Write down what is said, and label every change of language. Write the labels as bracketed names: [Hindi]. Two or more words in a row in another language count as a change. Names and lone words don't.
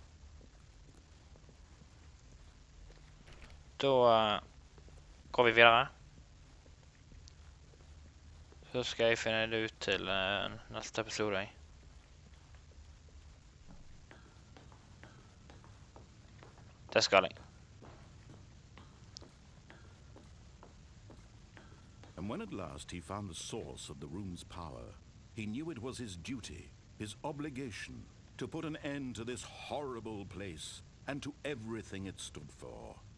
[Norwegian] Da går vi videre. Så skal jeg finne det ut til neste episode. Det skal jeg. [English] And when at last he found the source of the room's power, he knew it was his duty, his obligation, to put an end to this horrible place and to everything it stood for.